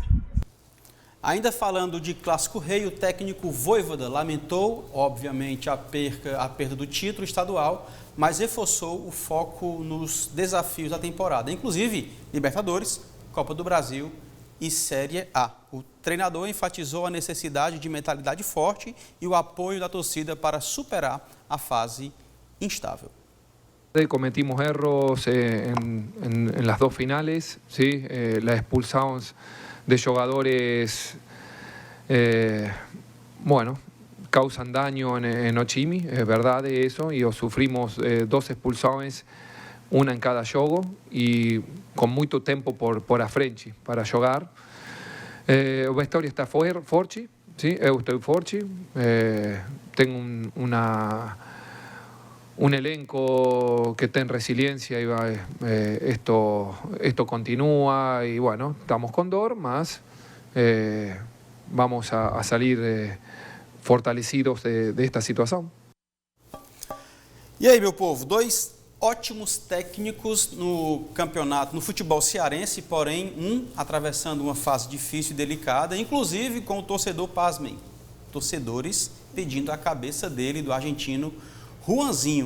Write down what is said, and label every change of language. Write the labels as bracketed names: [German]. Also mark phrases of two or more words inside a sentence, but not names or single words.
[Portuguese] Ainda falando de Clássico Rei, o técnico Vojvoda lamentou, obviamente, a perda do título estadual, mas reforçou o foco nos desafios da temporada, inclusive Libertadores, Copa do Brasil e Série A. O treinador enfatizou a necessidade de mentalidade forte e o apoio da torcida para superar a fase instável. [Spanish] Cometimos erros en las 2 finales, ¿sí? La expulsamos de jugadores, causan daño en Ochimi, es verdad eso, y sufrimos 2 expulsiones, una en cada jogo, y con mucho tiempo [Portuguese] por a frente para jogar. O vestuário está forte, ¿sí? Eu estou forte, [Spanish] tengo un elenco que tiene resiliencia y esto continúa y bueno, estamos con [Portuguese] dor, mas [Spanish] vamos a salir fortalecidos de esta situação. [Portuguese] E aí, meu povo, 2 ótimos técnicos no campeonato, no futebol cearense, porém um atravessando uma fase difícil e delicada, inclusive com o torcedor, pasmem, torcedores pedindo a cabeça dele, do argentino Juanzinho.